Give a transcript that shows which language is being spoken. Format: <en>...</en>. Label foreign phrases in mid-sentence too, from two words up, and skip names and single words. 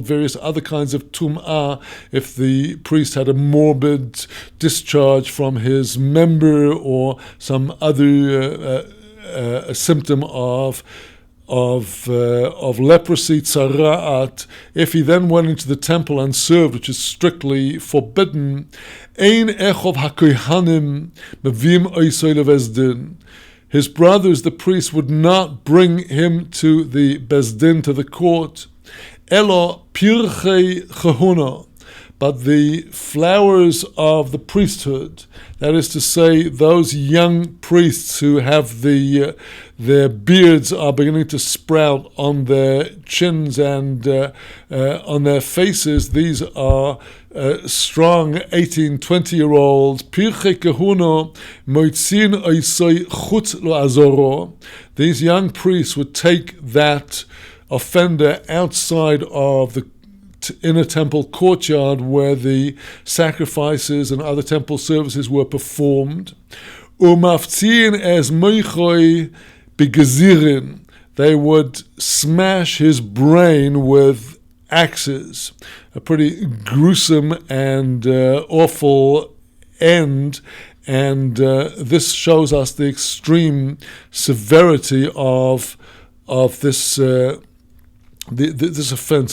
<en>Various other kinds of tum'ah, if the priest had a morbid discharge from his member or some other symptom of leprosy, tzara'at. If he then went into the temple and served, which is strictly forbidden,</en> <he>אין אחיו הכהנים מביאים אותו לבית דין.</he> <en>His brothers, the priests, would not bring him to the bezdin, to the court.</en> <he>אלא פרחי כהונה,</he> <en>but the flowers of the priesthood, that is to say, those young priests who have their beards are beginning to sprout on their chins and on their faces. These are strong 18, 20-year-olds.</en> <he>פרחי כהונה מוציאין אותו חוץ לעזרה.</he> <en>These young priests would take that offender outside of the inner temple courtyard where the sacrifices and other temple services were performed.</en> <he>ומפצעין את מוחו בגזירין.</he> <en>They would smash his brain with axes. A pretty gruesome and awful end, and this shows us the extreme severity of this this offense.</en>